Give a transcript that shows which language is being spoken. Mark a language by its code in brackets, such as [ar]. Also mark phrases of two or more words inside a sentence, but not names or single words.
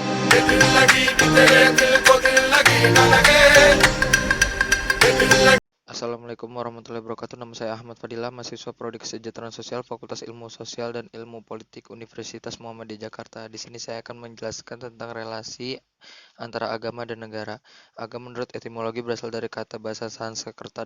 [hi] दिल लगी कि तेरे दिल को दिल लगी न लगे दिल लगी. [ar] السلام عليكم ورحمة الله وبركاته. [id] Nama saya Ahmad Fadilah, mahasiswa Prodi Kesejahteraan Sosial, Fakultas Ilmu Sosial dan Ilmu Politik Universitas Muhammadiyah Jakarta. Di sini saya akan menjelaskan tentang relasi antara agama dan negara. Agama menurut etimologi berasal dari kata bahasa Sanskerta.